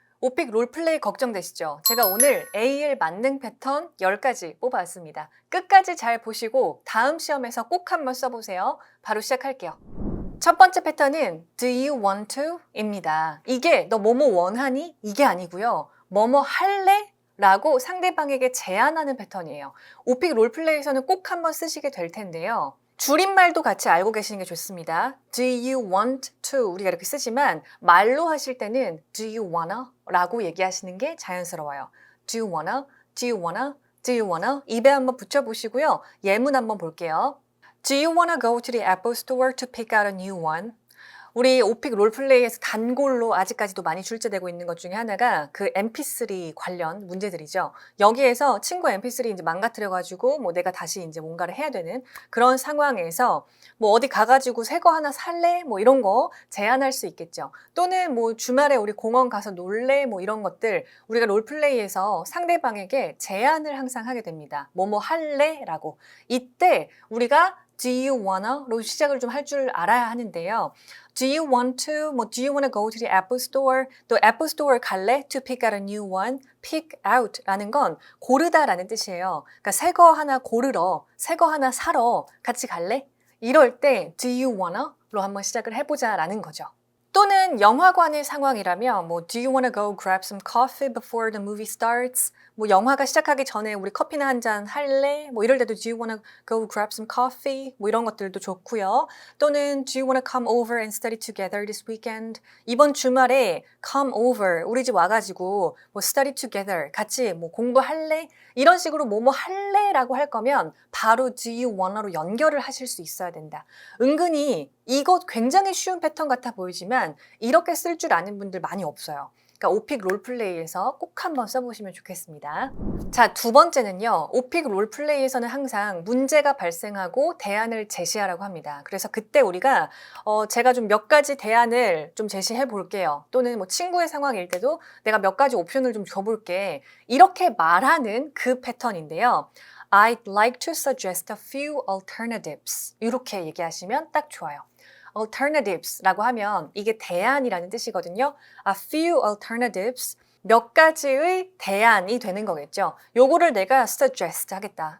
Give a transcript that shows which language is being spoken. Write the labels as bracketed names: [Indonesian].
[Korean] 오픽 롤플레이 걱정되시죠? 제가 오늘 AL 만능 패턴 10가지 뽑아왔습니다. 끝까지 잘 보시고 다음 시험에서 꼭 한번 써보세요. 바로 시작할게요. 첫 번째 패턴은 [English] Do you want to? [Korean] 입니다. 이게 너 뭐뭐 원하니? 이게 아니고요. 뭐뭐 할래? 라고 상대방에게 제안하는 패턴이에요. 오픽 롤플레이에서는 꼭 한번 쓰시게 될 텐데요. 줄임말도 같이 알고 계시는 게 좋습니다. [English] Do you want to? [Korean] 우리가 이렇게 쓰지만 말로 하실 때는 [English] Do you wanna? [Korean] 라고 얘기하시는 게 자연스러워요. [English] Do you wanna? Do you wanna? Do you wanna? [Korean] 입에 한번 붙여보시고요. 예문 한번 볼게요. [English] Do you wanna go to the Apple Store to pick out a new one? [Korean] 우리 오픽 롤플레이에서 단골로 아직까지도 많이 출제되고 있는 것 중에 하나가 그 MP3 관련 문제들이죠. 여기에서 친구 MP3 이제 망가뜨려가지고 뭐 내가 다시 이제 뭔가를 해야 되는 그런 상황에서 뭐 어디 가가지고 새 거 하나 살래? 뭐 이런 거 제안할 수 있겠죠. 또는 뭐 주말에 우리 공원 가서 놀래? 뭐 이런 것들 우리가 롤플레이에서 상대방에게 제안을 항상 하게 됩니다. 뭐뭐 할래? 라고. 이때 우리가 [English] Do you wanna? [Korean] 로 시작을 좀 할 줄 알아야 하는데요. [English] Do you want to? 뭐 Do you wanna go to the Apple Store? [Korean] 또 Apple Store 갈래? [English] To pick out a new one. [Korean] Pick out라는 건 고르다라는 뜻이에요. 그러니까 새 거 하나 고르러, 새 거 하나 사러 같이 갈래? 이럴 때 [English] Do you wanna? [Korean] 로 한번 시작을 해보자라는 거죠. 또는 영화관의 상황이라면 뭐 [English] Do you wanna go grab some coffee before the movie starts? [Korean] 뭐 영화가 시작하기 전에 우리 커피나 한 잔 할래? 뭐 이럴 때도 [English] Do you wanna go grab some coffee? [Korean] 뭐 이런 것들도 좋고요. [English] 또는 Do you wanna come over and study together this weekend? [Korean] 이번 주말에 [English] come over [Korean] 우리 집 와가지고 뭐 [English] study together [Korean] 같이 뭐 공부할래? 이런 식으로 뭐뭐 할래라고 할 거면 바로 Do you wanna로 연결을 하실 수 있어야 된다. 은근히 이거 굉장히 쉬운 패턴 같아 보이지만 이렇게 쓸 줄 아는 분들 많이 없어요. 그러니까 오픽 롤플레이에서 꼭 한번 써보시면 좋겠습니다. 자, 두 번째는요. 오픽 롤플레이에서는 항상 문제가 발생하고 대안을 제시하라고 합니다. 그래서 그때 우리가 제가 좀 몇 가지 대안을 좀 제시해 볼게요. 또는 뭐 친구의 상황일 때도 내가 몇 가지 옵션을 좀 줘볼게. 이렇게 말하는 그 패턴인데요. [English] I'd like to suggest a few alternatives. [Korean] 이렇게 얘기하시면 딱 좋아요. alternatives라고 하면 이게 대안이라는 뜻이거든요. [English] A few alternatives, [Korean] 몇 가지의 대안이 되는 거겠죠. 요거를 내가 suggest 하겠다.